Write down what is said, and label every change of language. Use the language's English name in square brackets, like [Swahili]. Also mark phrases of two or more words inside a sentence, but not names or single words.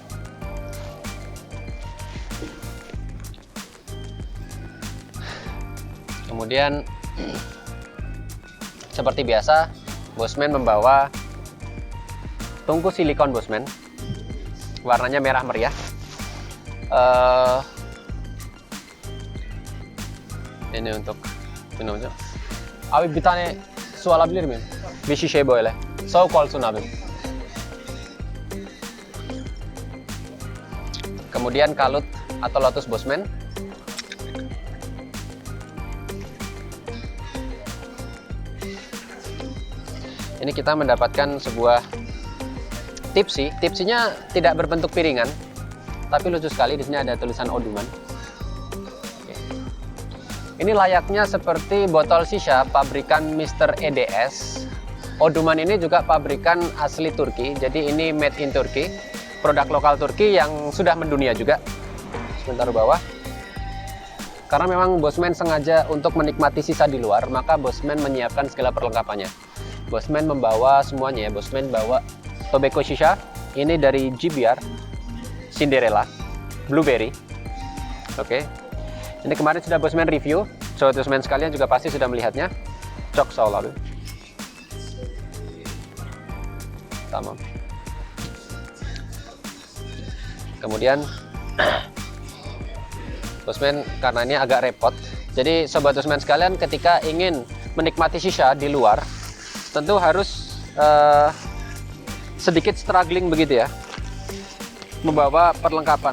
[Indonesian] Kemudian seperti biasa, Bosman membawa tungku silikon Bosman, warnanya merah meriah. Ini untuk minumnya. [Turkish] Abi bir tane su alabilir miyim? Bir şişe böyle. Soğuk olsun abi. [Indonesian] Kemudian kalut atau lotus Bosman. Ini kita mendapatkan sebuah tipsi. Tipsinya tidak berbentuk piringan, tapi lucu sekali. Di sini ada tulisan Oduman. Oke. Ini layaknya seperti botol shisha pabrikan Mr. EDS. Oduman ini juga pabrikan asli Turki. Jadi ini [English] made in [Indonesian] Turki, produk lokal Turki yang sudah mendunia juga. Sebentar bawah. Karena memang Bosman sengaja untuk menikmati sisa di luar, maka Bosman menyiapkan segala perlengkapannya. Bosman membawa semuanya ya. Bosman bawa [English] tobacco shisha, [Indonesian] ini dari GBR, Cinderella, Blueberry. Oke. Ini kemarin sudah Bosman review. Sobat Bosman sekalian juga pasti sudah melihatnya. [Turkish] Çok sağ ol abi. Tamam. [Indonesian] Kemudian Bosman karena ini agak repot. Jadi sobat Bosman sekalian ketika ingin menikmati shisha di luar, tentu harus sedikit struggling begitu ya, membawa perlengkapan.